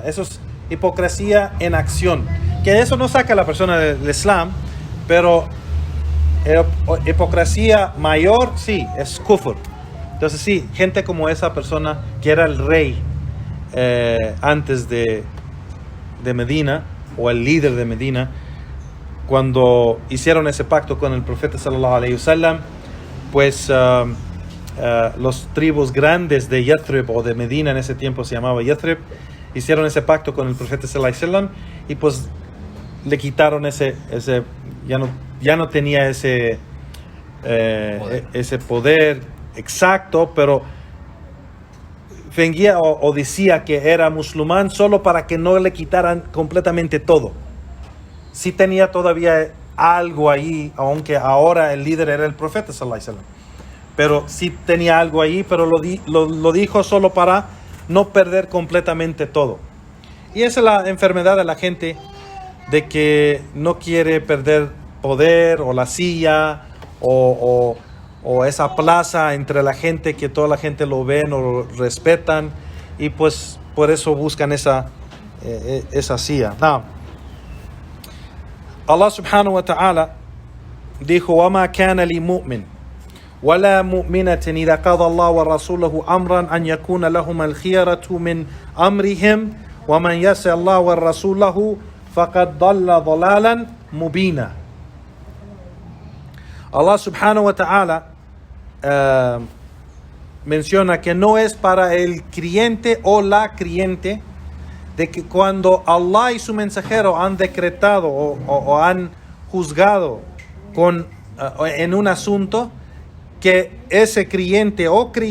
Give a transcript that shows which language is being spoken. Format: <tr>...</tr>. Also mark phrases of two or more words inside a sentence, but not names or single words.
<es>Eso es hipocresía en acción. Que eso no saca a la persona del Islam, pero hipocresía mayor, sí, es kufr. Entonces sí, gente como esa persona que era el rey antes de Medina, o el líder de Medina, cuando hicieron ese pacto con el profeta</es> <ar>sallallahu alaihi wasallam,</ar> <es>pues los tribus grandes de Yathrib, o de Medina en ese tiempo se llamaba Yathrib, hicieron ese pacto con el profeta</es> <ar>sallallahu alaihi wasallam,</ar> <es>y pues le quitaron ese ya no tenía ese ese poder exacto, pero fingía o decía que era musulmán solo para que no le quitaran completamente todo. Sí tenía todavía algo ahí, aunque ahora el líder era el profeta</es> <ar>sallallahu alaihi wasallam.</ar> <es>Pero sí tenía algo ahí, pero lo dijo solo para no perder completamente todo. Y esa es la enfermedad de la gente, de que no quiere perder poder o la silla o esa plaza entre la gente, que toda la gente lo ven o lo respetan, y pues por eso buscan esa silla. No.</es> <ar>Allah subhanahu wa ta'ala</ar> <es>dijo:</es> <ar>وَمَا كَانَ لِمُؤْمِنٍ وَلَا مُؤْمِنَةٍ إِذَا قَضَى اللَّهُ وَرَسُولُهُ أَمْرًا أَنْ يَكُونَ لَهُمَ الْخِيَرَةُ مِنْ أَمْرِهِمْ وَمَنْ يَعْصِ اللَّهَ وَرَسُولَهُ فَقَدْ ضَلَّ ضَلَالًا مُبِينًا. Allah subhanahu wa ta'ala</ar> <es>menciona que no es para el creyente o la creyente, de que cuando Allah y su mensajero han decretado o han juzgado en un asunto, que ese creyente o</es>